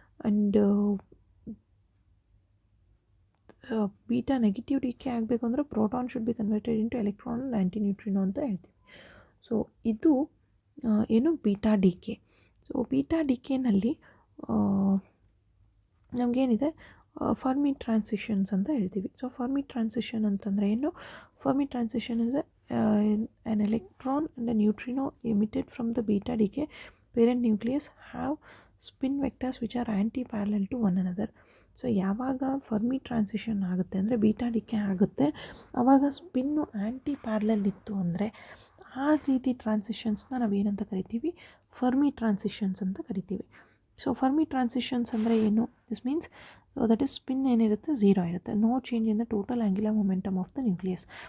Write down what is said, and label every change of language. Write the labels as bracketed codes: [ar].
[en] and beta negative decay [kn] ಆಗಬೇಕು ಅಂದರೆ [en] proton should be converted into electron and anti neutrino [kn] ಅಂತ ಹೇಳ್ತೀವಿ. So ಇದು ಏನು beta DK. So beta ಡಿಕೆನಲ್ಲಿ ನಮಗೇನಿದೆ Fermi transitions ಅಂತ ಹೇಳ್ತೀವಿ. ಸೊ ಫರ್ಮಿ ಟ್ರಾನ್ಸಿಷನ್ ಅಂತಂದರೆ ಏನು? ಫರ್ಮಿ ಟ್ರಾನ್ಸಿಷನ್ ಅಂದರೆ [en] an electron and a neutrino emitted from the beta decay parent nucleus have spin vectors which are anti-parallel to one another. [kn] So ಯಾವಾಗ Fermi transition ಆಗುತ್ತೆ ಅಂದರೆ beta DK ಆಗುತ್ತೆ ಆವಾಗ spin ಆ್ಯಂಟಿ parallel ಇತ್ತು ಅಂದರೆ ಆ ರೀತಿ ಟ್ರಾನ್ಸಿಷನ್ಸ್ನ ನಾವೇನಂತ ಕರಿತೀವಿ? ಫರ್ಮಿ ಟ್ರಾನ್ಸಿಷನ್ಸ್ ಅಂತ ಕರಿತೀವಿ. ಸೊ ಫರ್ಮಿ ಟ್ರಾನ್ಸಿಷನ್ಸ್ ಅಂದರೆ ಏನು? [en] this means that is spin [kn] ಏನಿರುತ್ತೆ 0 ಇರುತ್ತೆ. [en] No change in the total angular momentum of the nucleus.